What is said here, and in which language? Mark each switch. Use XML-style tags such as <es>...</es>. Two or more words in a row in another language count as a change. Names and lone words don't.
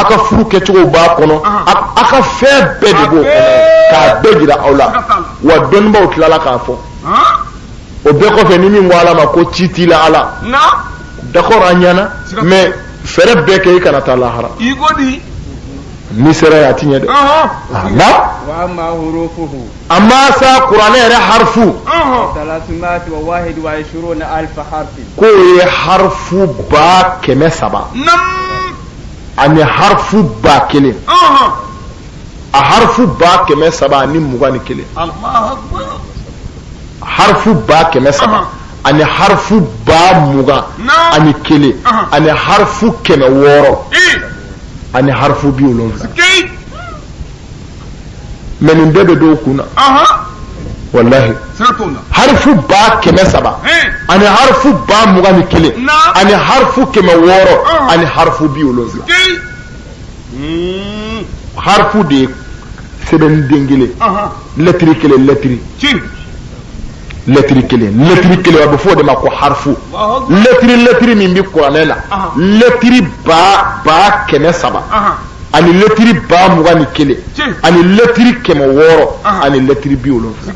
<bm>ka furu kɛcogo b'a kɔnɔ a ka fɛn bɛɛ de b'o kɔnɔ k'a bɛɛ jira aw la wa dɔnnibaw tilala k'a fɔ o bɛɛ kɔfɛ ni min ko ala ma ko ci t'i la ala d'accord a ɲɛna mais fɛrɛ bɛɛ kɛ i kana taa lahara ni sera ya ti ɲɛ dɛ amma sa kuranɛ yɛrɛ harfu k'o ye harfu ba 300 ani harfu ba 1 a harfu ba 300 ani 21 harfu ba 300 ani harfu ba 20 ani 1 ani harfu 600 ani harfu 70 mais nin bɛɛ bɛ dɔw kunna wallahi harfu ba 300 ani harfu ba 21 ani harfu 600 ani harfu 70 harfu de sɛbɛn den kelen lettre kelen a bɛ fɔ o de ma ko harfu lettre min bɛ kuranɛ la lettre ba 300 ani lettre ba 21 ani lettre 600 ani lettre 70</bm>